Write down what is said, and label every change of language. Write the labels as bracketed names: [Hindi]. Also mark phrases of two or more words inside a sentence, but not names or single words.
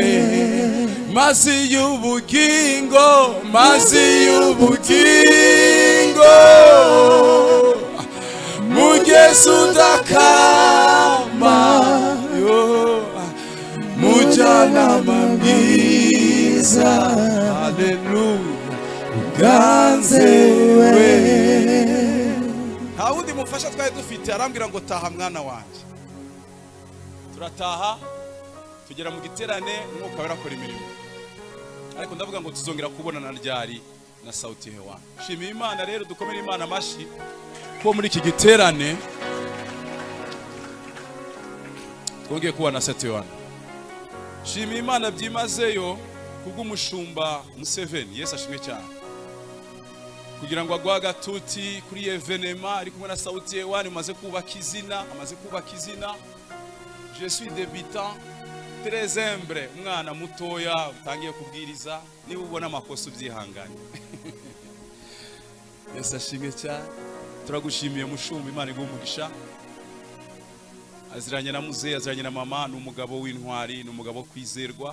[Kinyarwanda] Mazi y'ubugingo, mazi y'ubugingo mugezi udakama, mujyanama mwiza, haleluya uganze we. Nta wundi mufasha twari dufite. Arambwira ngo taha mwana wanjye. Turataha tugera mu giterane, umwuka wera akora imirimo. Ariko ndavuga ngo tuzongera kubonana ryari na sauti hewani. Shimiye Imana rero, dukomere Imana amashi ko muri iki giterane twongeye kubona sauti hewani. Shimiye Imana byimazeyo kubw'umushumba Museveni, Yesu ashimwe cyane, kugira ngo agwa gatuti kuri evenema ari kumwe na sauti hewani. Amaze kubaka izina. [French] Je suis débutant, très humble, [Kinyarwanda] umwana mutoya utangiye kubwiriza. Niba ubona amakosa ubyihanganye. Yesu ashimwe cyane. Turagushimiye mushumba, Imana igumugisha. Aziranye na muzehe, aziranye na mama, n'umugabo w'intwari, n'umugabo kwizerwa.